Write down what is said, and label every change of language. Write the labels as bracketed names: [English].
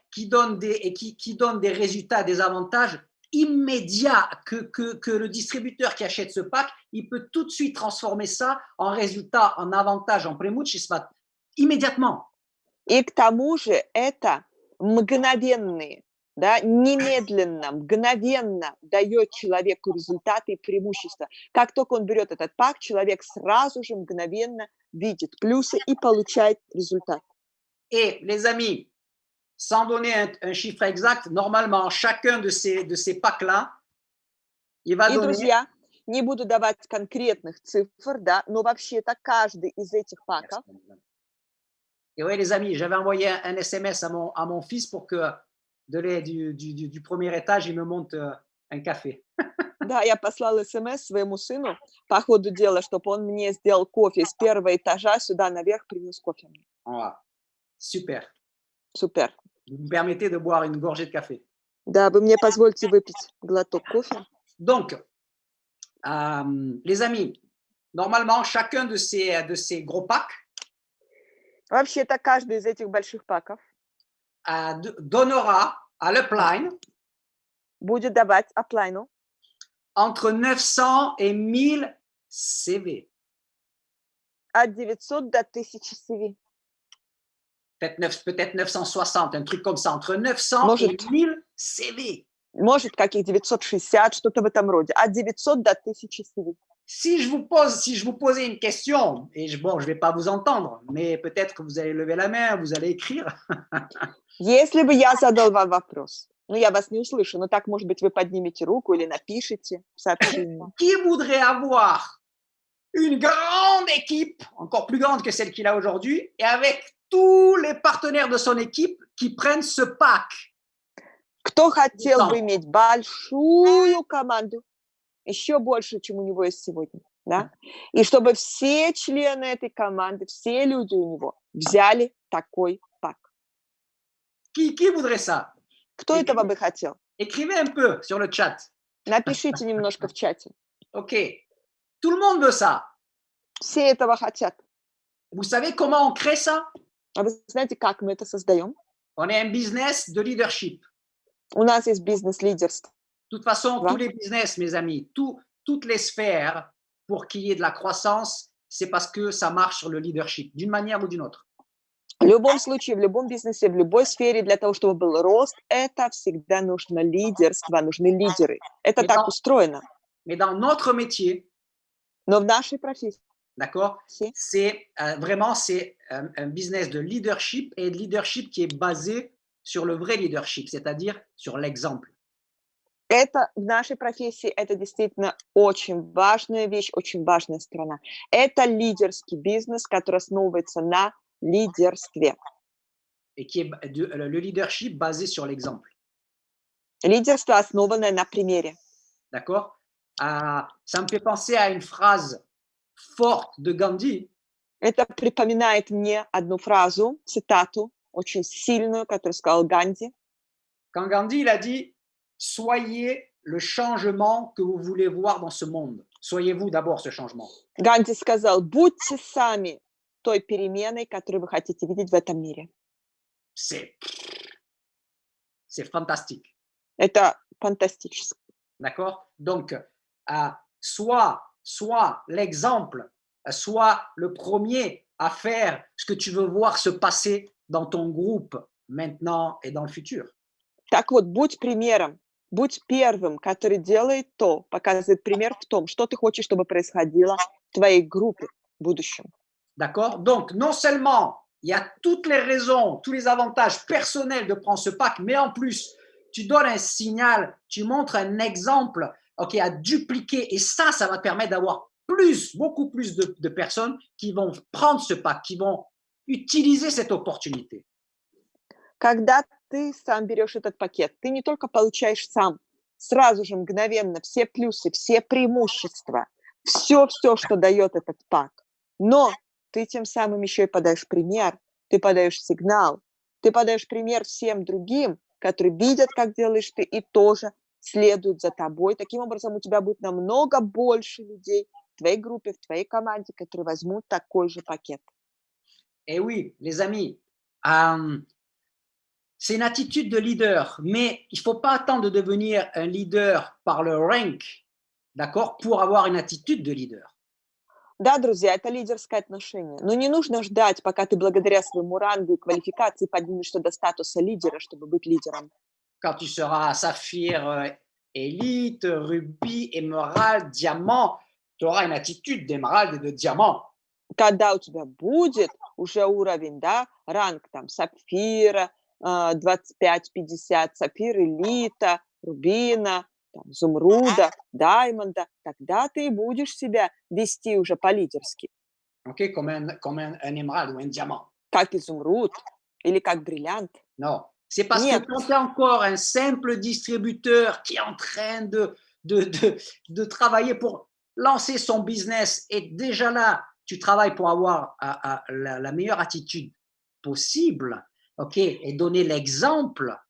[French] Qui donne des résultats, des avantages immédiats que le distributeur qui achète ce pack, il peut tout de suite transformer ça en résultat, en avantage, en преимущество immédiatement. [Russian] И к тому же это мгновенные да, немедленно, мгновенно дает человеку результаты и преимущества. Как только он берет этот пак, человек сразу же мгновенно видит плюсы и получает результат. [French] Et les amis, sans donner un chiffre exact, normalement, chacun de ces packs-là, il va [Russian] И, [French] donner... [Russian] друзья, не буду давать конкретных цифр, да, но вообще-то каждый из этих паков. [French] Et oui, les amis, j'avais envoyé un SMS à mon fils pour que du premier étage, il me monte un café. [Russian] Да, я послала смс своему сыну по ходу дела, чтобы он мне сделал кофе с первого этажа сюда наверх, принес кофе мне. [French] Voilà. Super. [Russian] Супер. [French] Vous me permettez de boire une gorgée de café. [Russian] Да, вы мне позвольте выпить глоток кофе. [French] Donc, les amis, normalement, chacun de ces gros packs [Russian] Вообще-то каждый из этих больших паков [French] donnera à l'upline [Russian] будет давать аплайну [French] entre 900 et 1000 CV. [Russian] от 900 до 1000 CV. [French] Peut-être 960, un truc comme ça, entre 900 [Russian] Может, [French] et 1000 CV. [Russian] Может, каких 960, что-то в этом роде. От 900 до 1000 CV. [French] Si je vous posais une question, et je ne vais pas vous entendre, mais peut-être que vous allez lever la main, vous allez écrire. [Russian] Если бы я задал вам вопрос, ну, я вас не услышу, но так, может быть, вы поднимете руку или напишите сообщение. [French] Qui voudrait avoir une grande équipe, encore plus grande que celle qu'il a aujourd'hui, et avec tous les partenaires de son équipe qui prennent ce pack? [Russian] Кто хотел бы иметь большую команду, еще больше, чем у него есть сегодня, да? И чтобы все члены этой команды, все люди у него взяли такой пак. [French] Qui voudrait ça? [Russian] Кто этого бы хотел? [French] Écrivez un peu sur le chat. [Russian] Напишите немножко в чате. [French] Ok. Tout le monde veut ça. [Russian] Все этого хотят. [French] Vous savez comment on crée ça? [Russian] А вы знаете, как мы это создаем? [French] On est un business de leadership. [Russian] У нас есть бизнес-лидерство. [French] De toute façon, Ouais. tous les business, mes amis, toutes les sphères, pour qu'il y ait de la croissance, c'est parce que ça marche sur le leadership, d'une manière ou d'une autre. [Russian] В любом случае, в любом бизнесе, в любой сфере, для того, чтобы был рост, это всегда нужно лидерство, нужны лидеры. Это так устроено. [French] Mais dans notre métier, [Russian] Но в нашей профессии, [French] d'accord, c'est vraiment un business de leadership et de leadership qui est basé sur le vrai leadership, c'est-à-dire sur l'exemple. [Russian] это в нашей профессии, это действительно очень важная вещь, очень важная сторона. Это лидерский бизнес, который основывается на лидерстве. [French] Et qui est le leadership basé sur l'exemple. [Russian] Лидерство, основанное на примере. [French] D'accord? Ça me fait penser à une phrase forte de Gandhi. [Russian] Это припоминает мне одну фразу, цитату, очень сильную, которую сказал Ганди. [French] Quand Gandhi il a dit « Soyez le changement que vous voulez voir dans ce monde. Soyez vous d'abord ce changement. » [Russian] Ганди сказал: будьте сами той переменой, которую вы хотите видеть в этом мире. [French] C'est fantastique. [Russian] Это фантастически. [French] D'accord? Donc, soit l'exemple, soit le premier à faire ce que tu veux voir se passer dans ton groupe maintenant et dans le futur. [Russian] Так вот, будь примером, будь первым, который делает то, показывает пример в том, что ты хочешь, чтобы происходило в твоей группе в будущем. [French] D'accord? Donc, non seulement il y a toutes les raisons, tous les avantages personnels de prendre ce pack, mais en plus, tu donnes un signal, tu montres un exemple, ok, à dupliquer, et ça va te permettre d'avoir beaucoup plus de personnes qui vont prendre ce pack, qui vont utiliser cette opportunité. [Russian] Когда ты сам берешь этот пакет, ты не только получаешь сам сразу же мгновенно все плюсы, все преимущества, все, что дает этот пак, но ты тем самым еще и подаешь пример, ты подаешь сигнал, ты подаешь пример всем другим, которые видят, как делаешь ты, и тоже следуют за тобой. Таким образом, у тебя будет намного больше людей в твоей группе, в твоей команде, которые возьмут такой же пакет. [French] Et oui, les amis, c'est une attitude de leader, mais il ne faut pas attendre de devenir un leader par le rank, d'accord, pour avoir une attitude de leader. [Russian] Да, друзья, это лидерское отношение. Но не нужно ждать, пока ты благодаря своему рангу и квалификации поднимешься до статуса лидера, чтобы быть лидером. [French] quand tu seras saphir, élite, rubis, émeraude, diamant, tu auras une attitude d'émeraude et de diamant. [Russian] Когда у тебя будет уже уровень, да, ранг там сапфира, 25-50, сапфир элита, рубина, там, изумруда, даймонда, тогда ты и будешь себя вести уже по-лидерски, [French] OK, comme un émeraude ou un diamant. [Russian] как изумруд или как бриллиант. [French] Non, c'est parce que [Russian] Нет, [French] quand tu es encore un simple distributeur qui est en train de, de, de travailler pour lancer son business et déjà là, tu travailles pour avoir la meilleure attitude possible, OK, et donner l'exemple.